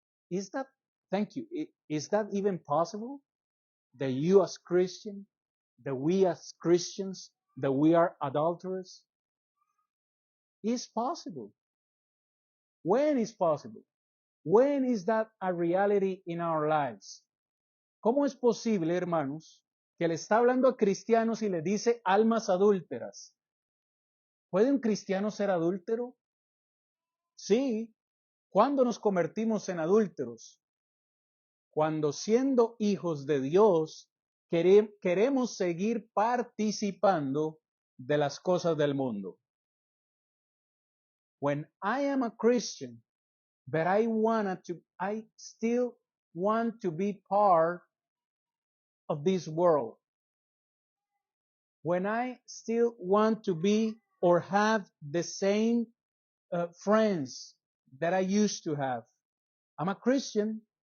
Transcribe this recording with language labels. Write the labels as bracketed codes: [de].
[en] Is that, thank you, is that even possible? That you as Christian, that we as Christians, that we are adulterers? Is possible. When is possible? When is that a reality in our lives? [es] ¿Cómo es posible, hermanos, que le está hablando a cristianos y le dice almas adúlteras? ¿Puede un cristiano ser adúltero? Sí. ¿Cuándo nos convertimos en adúlteros? Cuando siendo hijos de Dios queremos seguir participando de las cosas del mundo. [en] When I am a Christian, but I still want to be part of this world. When I still want to be or have the same friends that I used to have. I'm a Christian.